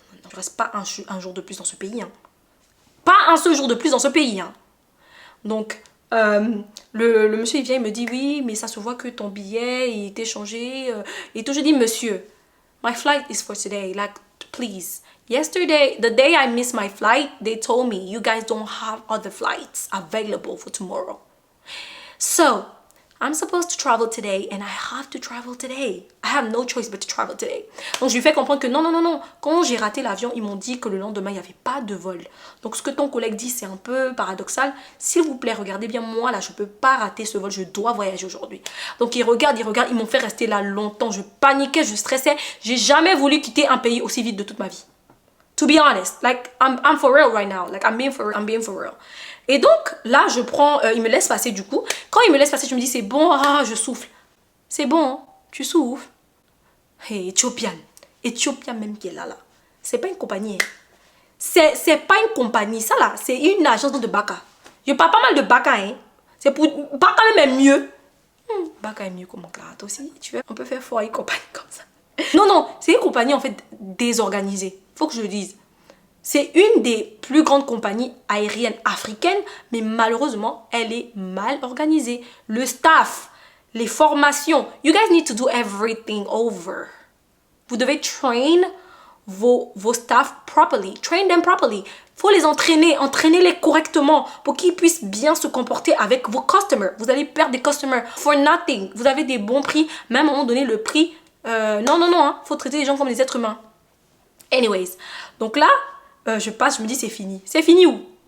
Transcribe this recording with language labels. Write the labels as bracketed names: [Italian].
[French] Je reste pas un jour de plus dans ce pays. Hein. Pas un seul jour de plus dans ce pays. Hein. Donc, le monsieur il vient, il me dit oui, mais ça se voit que ton billet il était changé. Et tout, je dis monsieur, [English] my flight is for today. Like, please. Yesterday, the day I missed my flight, they told me you guys don't have other flights available for tomorrow. So, I'm supposed to travel today and I have to travel today. I have no choice but to travel today. [French] Donc, je lui fais comprendre que non. Quand j'ai raté l'avion, ils m'ont dit que le lendemain, il n'y avait pas de vol. Donc, ce que ton collègue dit, c'est un peu paradoxal. S'il vous plaît, regardez bien moi, là, je ne peux pas rater ce vol. Je dois voyager aujourd'hui. Donc, ils regardent. Ils m'ont fait rester là longtemps. Je paniquais, je stressais. J'ai jamais voulu quitter un pays aussi vite de toute ma vie. [English] To be honest, like, I'm for real right now. Like, I'm being for real. [French] Et donc, là, je prends... il me laisse passer du coup. Quand il me laisse passer, je me dis, c'est bon, je souffle. C'est bon, hein, tu souffles. Hey, Ethiopian même qui est là. C'est pas une compagnie. Hein. C'est pas une compagnie, ça là. C'est une agence de Baka. Je parle pas mal de Baka, hein. C'est pour... Baka même est mieux. Baka est mieux que mon Clara. Toi aussi, tu veux? On peut faire foire une compagnie comme ça. Non, c'est une compagnie en fait désorganisée. Faut que je le dise. C'est une des plus grandes compagnies aériennes africaines, mais malheureusement, elle est mal organisée. Le staff, les formations, [English] you guys need to do everything over. [French] Vous devez [English] train vos staff properly. Train them properly. [French] Faut les entraînez-les correctement pour qu'ils puissent bien se comporter avec vos customers. Vous allez perdre des customers [English] for nothing. [French] Vous avez des bons prix, même à un moment donné, le prix... non, faut traiter les gens comme des êtres humains. Anyways, donc là, je passe, je me dis c'est fini. C'est fini où?